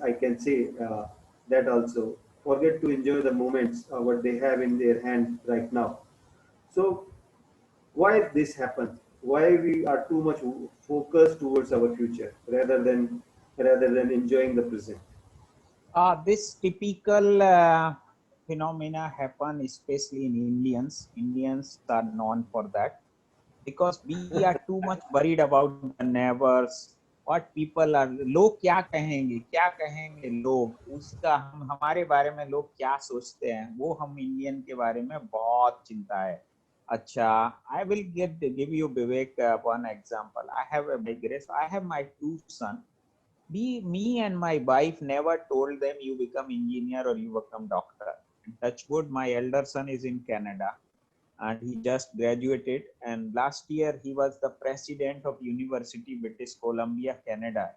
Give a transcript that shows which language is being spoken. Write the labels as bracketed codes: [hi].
[en] I can say that also. Forget to enjoy the moments what they have in their hand right now. So why this happens? Why we are too much focused towards our future rather than enjoying the present? This typical phenomena happen especially in Indians. Indians are known for that because we are too much worried about the neighbors, what people are, [hi] क्या कहेंगे लोग, उसका हमारे बारे में लोग क्या सोचते हैं, वो हम इंडियन के बारे में बहुत चिंता है. अच्छा, [en] I will give you Vivek one example. I have a digress. I have my two sons. Me and my wife never told them you become engineer or you become doctor. Touch wood, my elder son is in Canada and he just graduated, and last year he was the president of University British Columbia, Canada.